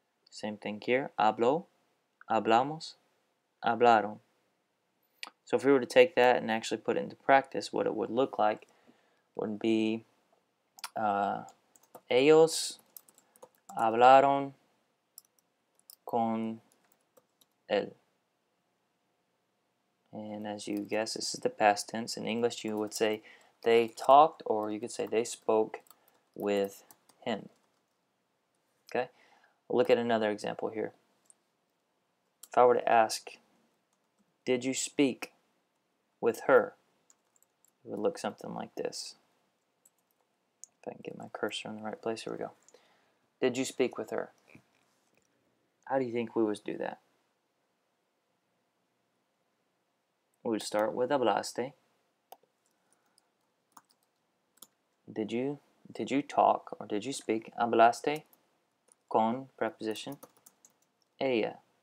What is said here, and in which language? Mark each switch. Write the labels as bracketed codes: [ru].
[en] Same thing here, [es] habló, hablamos, hablaron. [en] So if we were to take that and actually put it into practice, what it would look like would be [es] ellos hablaron con él. [en] And as you guess, this is the past tense. In English, you would say they talked, or you could say they spoke with him. Okay? We'll look at another example here. If I were to ask, did you speak with her? It would look something like this. If I can get my cursor in the right place, here we go. Did you speak with her? How do you think we would do that? We would start with hablaste. Did you talk, or did you speak? [es] Hablaste con preposition ella.